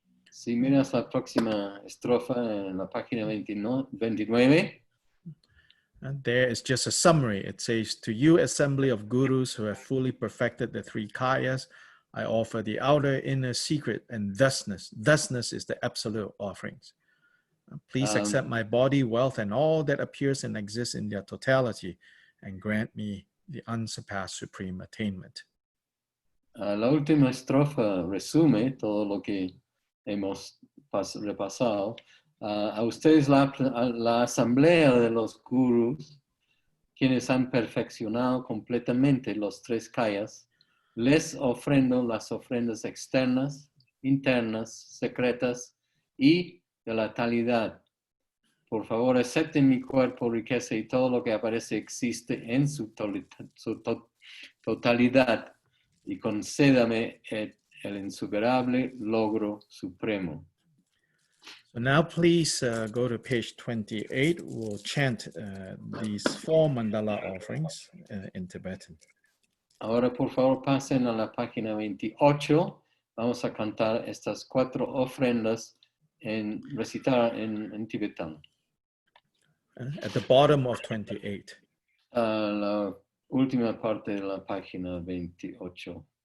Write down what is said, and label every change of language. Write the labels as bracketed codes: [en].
[es] Si miras la próxima estrofa en la página 29, [en] And there is just a summary. It says, to you, assembly of gurus who have fully perfected the three kayas, I offer the outer, inner, secret, and thusness. Thusness is the absolute offerings. Please accept my body, wealth, and all that appears and exists in their totality, and grant me the unsurpassed supreme attainment. [es] La última estrofa resume todo lo que hemos repasado. A ustedes la asamblea de los gurus, quienes han perfeccionado completamente los tres kayas, les ofrendo las ofrendas externas, internas, secretas y de la talidad. Por favor, acepten mi cuerpo, riqueza y todo lo que aparece existe en su totalidad y concédame el insuperable logro supremo. [en] So now please go to page 28. We'll chant these four mandala offerings in Tibetan. [es] Ahora, por favor, pasen a la página 28. Vamos a cantar estas 4 ofrendas recitar en tibetano. [en] At the bottom of 28. [es] La última parte de la página 28.